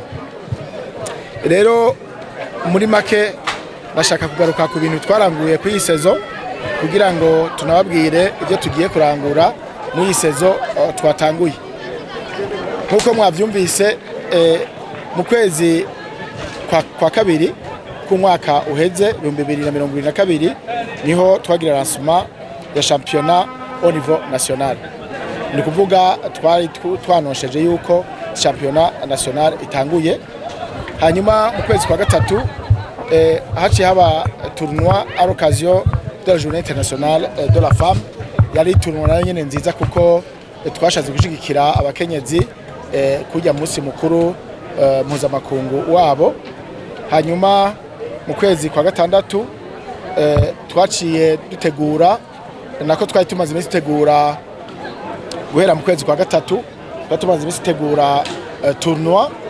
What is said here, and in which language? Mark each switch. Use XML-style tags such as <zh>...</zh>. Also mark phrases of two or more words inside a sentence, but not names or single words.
<rn>Rero muri make bashaka kugaruka ku bintu twaranguye ku iyi saison kugira ngo tunababwire ibyo tugiye kurangura mu iyi saison twatanguye. Nkuko mwabyumvise mu kwezi kwa kabiri ku mwaka uheze 2022 niho twagira lancement ya</rn> <fr>championnat au niveau national.</fr> <rn>Ni kuvuga twari twanosheje yuko</rn> <fr>championnat national</fr> <rn>itanguye. Hanyuma mu kwezi kwa gatatu haciye haba</rn> <fr>tournoi à l'occasion de la journée internationale de la femme.</fr> <rn>Yari tournoi nayo nyene nziza kuko twashaze gushigikira abakenyezi kujya munsi mukuru mpuzamakungu wabo. Hanyuma mu kwezi kwa gatandatu twaciye dutegura nako twari tumaze iminsi tegura guhera mu kwezi kwa gatatu tumaze iminsi tegura tournoi</rn>